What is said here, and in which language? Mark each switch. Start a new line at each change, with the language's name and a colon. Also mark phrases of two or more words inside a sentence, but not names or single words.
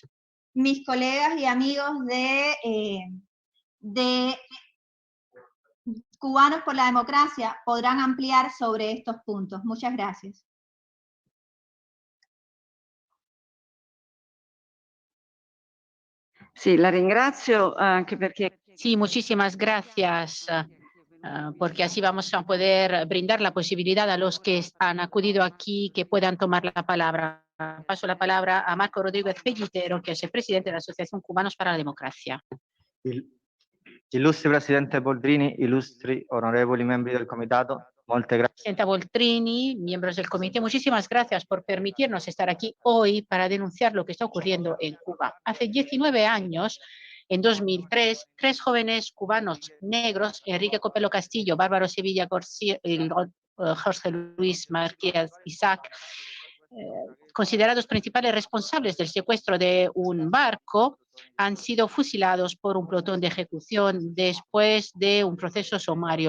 Spanish: Mis colegas y amigos de Cubanos por la Democracia podrán ampliar sobre estos puntos. Muchas gracias.
Italian: Sí, la ringrazio anche perché...
Spanish: Sí, muchísimas gracias, porque así vamos a poder brindar la posibilidad a los que han acudido aquí que puedan tomar la palabra. Paso la palabra a Marco Rodríguez Pellitero, que es el presidente de la Asociación Cubanos para la Democracia.
Italian: Illustre Presidente Boldrini, illustri onorevoli membri del Comitato, molte grazie.
Spanish: Presidenta Boldrini, miembros del comité, muchísimas gracias por permitirnos estar aquí hoy para denunciar lo que está ocurriendo en Cuba. Hace 19 años, en 2003, 3 jóvenes cubanos negros, Enrique Copelo Castillo, Bárbaro Sevilla García y Jorge Luis Márquez Isaac, considerados principales responsables del secuestro de un barco, han sido fusilados por un pelotón de ejecución después de un proceso sumario.